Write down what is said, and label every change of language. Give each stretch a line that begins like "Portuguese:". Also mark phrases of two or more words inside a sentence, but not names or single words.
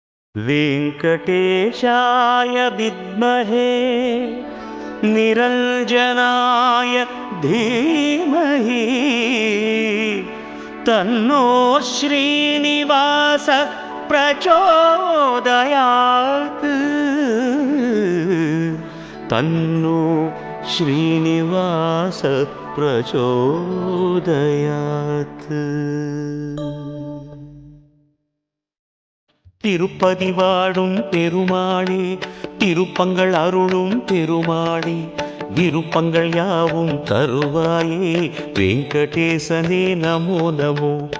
Sanskrit: वेङ्कटेशाय विद्महे निरञ्जनाय धीमहि तन्नो श्रीनिवासः प्रचोदयात् तन्नो श्रीनिवासः प्रचोदयात्।
Tamil: திருப்பதி வாழும் பெருமாளே, திருப்பங்கள் அருளும் பெருமாளே, விருப்பங்கள் யாவும் தருவாயே, வெங்கடேசனே நமோ நமோ.